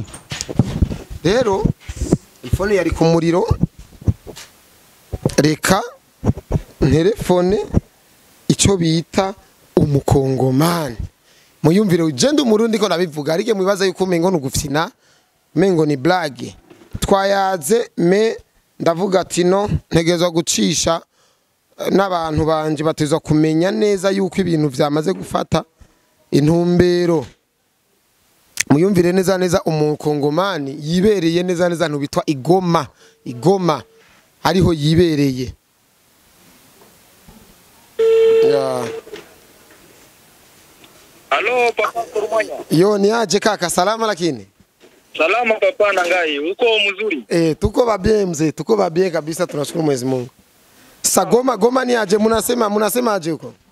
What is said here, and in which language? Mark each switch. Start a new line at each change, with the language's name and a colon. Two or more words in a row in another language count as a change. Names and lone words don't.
Rundi: Rero telefone yari ku muriro, reka telefone icyo bita umukongomani muyumvire ugenda umurundi ko nabivuga, ariko mwibaza yuko mengo nugufina, mengo ni blague twayaze me ndavuga ati no ntegezwa gucisha n'abantu banje batezwa kumenya neza yuko ibintu byamaze gufata intumbero. Muyumvire neza neza umukongomani yibereye neza neza ntubitwa Igoma ariho yibereye.
Swahili: Halo papa Kurumanya. Yo ni aje kaka, salama lakini? Salama papa nangai, uko mzuri? Tuko babie mzee, tuko babie kabisa, tunashukuru Mwenyezi Mungu. Sasa Goma ni aje, munasema aje huko?